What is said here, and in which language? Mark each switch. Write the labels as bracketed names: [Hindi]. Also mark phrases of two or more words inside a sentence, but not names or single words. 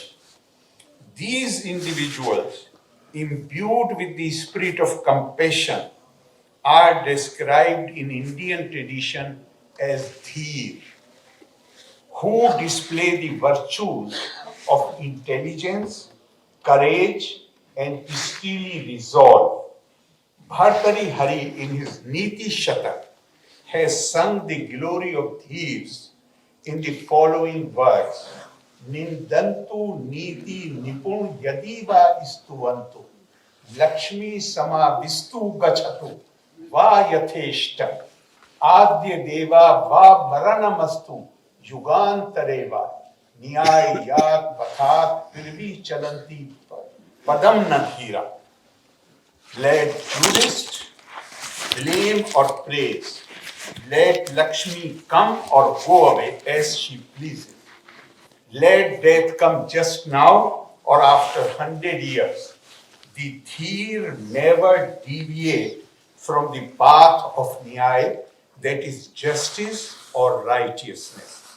[English] These individuals, imbued with the spirit of compassion, are described in Indian tradition as dheer, who display the virtues of intelligence, courage, and steely resolve. Bhartari Hari, in his Niti Shatak, has sung the glory of thieves in the following words: [Sanskrit] Nindantu niti nipun yadiva istuvantu Lakshmi sama vistu gachatu va yatheshta Adya deva va maranamastu yugantareva Nyayat pathat pirvi chalanti padam nadhira. [English] Let Buddhist blame or praise, let Lakshmi come or go away as she pleases. Let death come just now or after 100 years. The dheer never deviate from the path of Nyaya, that is justice or righteousness.